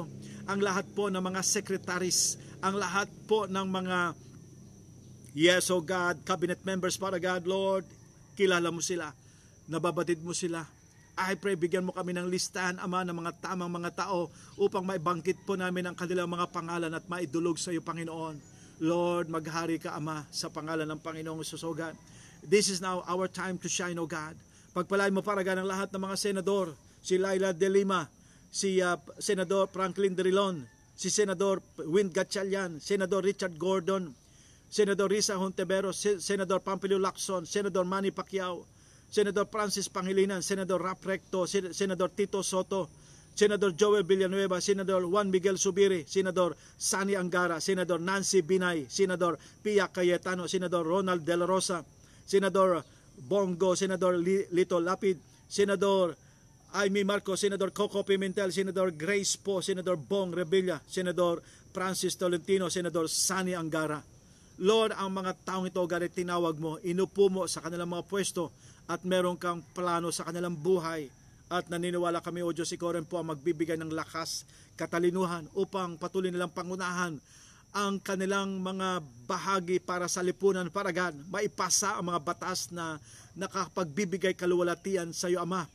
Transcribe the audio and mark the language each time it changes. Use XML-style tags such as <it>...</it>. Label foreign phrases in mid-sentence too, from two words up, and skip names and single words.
<tl>Ang lahat po ng mga secretaries, ang lahat po ng mga, yes,</tl> <en>O God, cabinet members,</en> <tl>Paragad, Lord, kilala mo sila, nababatid mo sila.</tl> <en>I pray,</en> <tl>bigyan mo kami ng listahan, Ama, ng mga tamang mga tao upang maibangkit po namin ang kanilang mga pangalan at maidulog sa iyo, Panginoon. Lord, maghari ka, Ama, sa pangalan ng Panginoong Jesus,</tl> <en>O God. This is now our time to shine, O God.</en> <tl>Pagpalain mo, Paragad, ang lahat ng mga senador, si Laila de Lima, si Senador Franklin Drilon, si Senador Win Gatchalian, Senador Richard Gordon, Senador Risa Hontiveros, Senador Pampilio Lacson, Senador Manny Pacquiao, Senador Francis Pangilinan, Senador Rap Recto, Senador Tito Soto, Senador Joel Villanueva, Senador Juan Miguel Subiri, Senador Sani Angara, Senador Nancy Binay, Senador Pia Cayetano, Senador Ronald De La Rosa, Senador Bongo, Senador Lito Lapid, Senador Amy Marcos, Senador Coco Pimentel, Senador Grace Po, Senador Bong Revilla, Senador Francis Tolentino, Senador Sani Angara. Lord, ang mga taong ito, God, tinawag mo, inupo mo sa kanilang mga pwesto at meron kang plano sa kanilang buhay. At naniniwala kami, O Diyos, ikaw rin po ang magbibigay ng lakas, katalinuhan upang patuloy nilang pangunahan ang kanilang mga bahagi para sa lipunan, para God, maipasa ang mga batas na nakapagbibigay kaluwalhatian sa iyo, Ama.</tl>